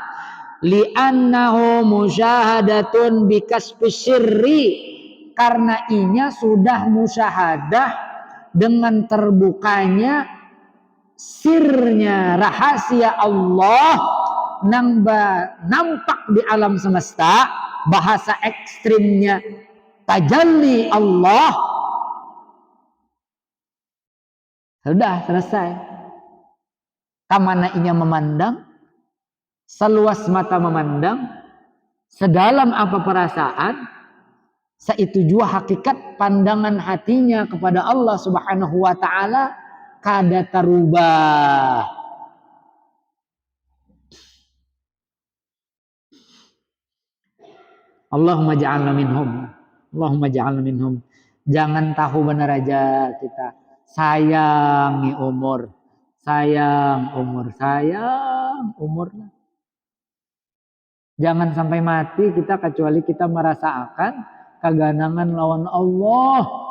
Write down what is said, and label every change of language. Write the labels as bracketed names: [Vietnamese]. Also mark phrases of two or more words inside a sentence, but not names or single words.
[Arabic] لأنه مشاهدة بكشف السر, [Banjar] karena inya sudah musyahadah dengan terbukanya sirnya rahasia Allah nang nampak di alam semesta, bahasa ekstrimnya [Arabic] تجلي الله, [Banjar] sudah selesai. Kamana inya memandang, seluas mata memandang, sedalam apa perasaan, seitu jua hakikat pandangan hatinya kepada Allah [Arabic] سبحانه وتعالى [Banjar] kada terubah. [Arabic] اللهم اجعلنا منهم، اللهم اجعلنا منهم. [Banjar] Jangan tahu benar aja kita sayangi umur, sayang umur, sayang umur. Jangan sampai mati kita kecuali kita merasakan keganangan lawan Allah.